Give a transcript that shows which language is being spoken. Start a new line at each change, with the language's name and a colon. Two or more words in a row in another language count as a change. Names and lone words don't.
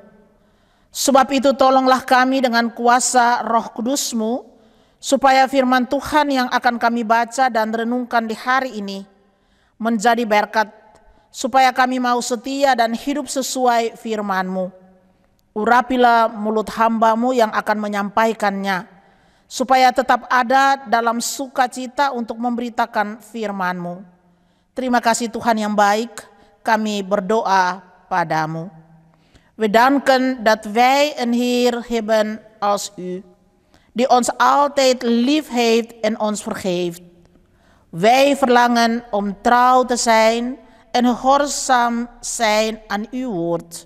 Indonesian: Sebab itu tolonglah kami dengan kuasa Roh Kudus-Mu, supaya firman Tuhan yang akan kami baca dan renungkan di hari ini menjadi berkat, supaya kami mau setia dan hidup sesuai firman-Mu. Urapilah mulut hamba-Mu yang akan menyampaikannya, supaya tetap ada dalam sukacita untuk memberitakan firman-Mu. Terima kasih Tuhan yang baik, kami berdoa padamu.
Dutch: We danken dat wij een Heer hebben als U, die ons altijd lief heeft en ons vergeeft. Wij verlangen om trouw te zijn en gehoorzaam zijn aan uw woord.